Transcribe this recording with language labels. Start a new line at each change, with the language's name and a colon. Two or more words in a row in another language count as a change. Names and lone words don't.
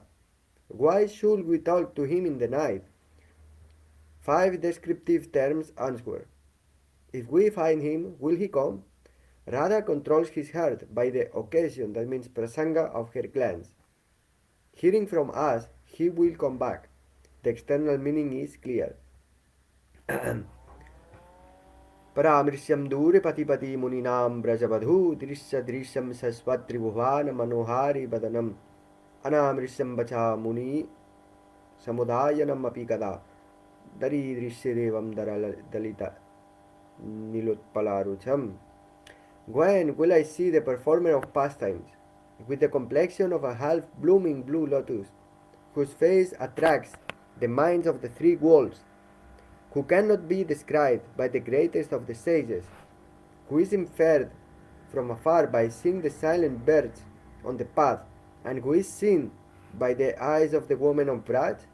English: Why should we talk to him in the night? 5 descriptive terms answer. If we find him, will he come? Radha controls his heart by the occasion, that means prasanga, of her glance. Hearing from us, he will come back. The external meaning is clear.
Sanskrit: परामृश्यं दूरे पथिपथि मुनीनां व्रजवधू दृश्य दृश्यं शश्वत्त्रिभुवन मनोहारि वदनम् अनामृश्यं वाचा मुनि समुदयानाम् अपि कदा दरि दृश्य देवं दलित नीलोत्पलरुचम्.
English: When will I see the performer of pastimes, with the complexion of a half-blooming blue lotus, whose face attracts the minds of the 3 worlds, who cannot be described by the greatest of the sages, who is inferred from afar by seeing the silent birds on the path, and who is seen by the eyes of the woman of Braj?